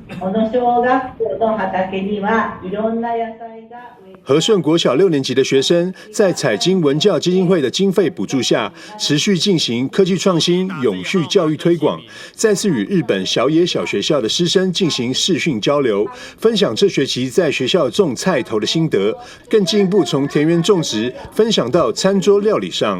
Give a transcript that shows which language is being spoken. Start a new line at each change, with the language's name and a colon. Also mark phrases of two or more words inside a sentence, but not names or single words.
Japanese: この小学校の畑にはいろんな野菜が植え。
Chinese: 和顺国小6年级的学生在彩金文教基金会的经费补助下，持续进行科技创新、永续教育推广，再次与日本小野小学校的师生进行视讯交流，分享这学期在学校种菜头的心得，更进一步从田园种植分享到餐桌料理上。